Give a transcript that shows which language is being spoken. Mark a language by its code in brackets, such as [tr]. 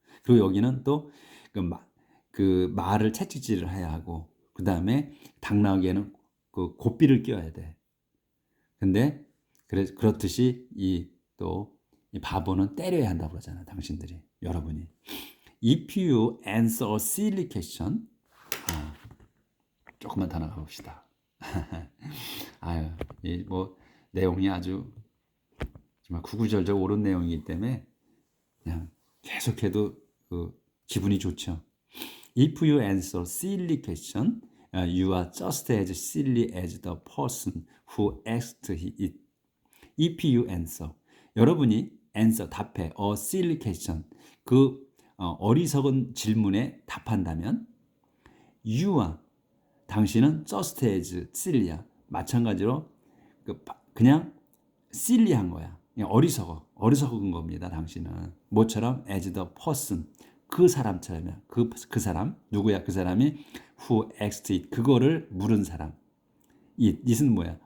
[ko] 그리고 여기는 또 그 말을 채찍질을 해야 하고 그 다음에 당나귀에는 그 고삐를 껴야 돼. 근데 그렇듯이 또 이 바보는 때려야 한다고 그러잖아, 당신들이, 여러분이. [en] If you answer a silly question, [ko] 조금만 더 나가 봅시다. 아유, 이 뭐 내용이 아주 정말 구구절절 옳은 내용이기 때문에 그냥 계속해도 기분이 좋죠. [en] If you answer silly question, you are just as silly as the person who asked it. If you answer, [ko] 여러분이 [en] answer [ko] 답해 [en] a silly question, [ko] 그 어리석은 질문에 답한다면, [en] you are [ko] 당신은 [en] just as silly야. [ko] 마찬가지로 그냥 silly한 거야. 그냥 어리석은 겁니다. 당신은 뭐처럼 [en] as the person, [ko] 그 사람처럼이야. 그 사람 누구야? 그 사람이 [en] who asked it, [ko] 그거를 물은 사람. it은 뭐야?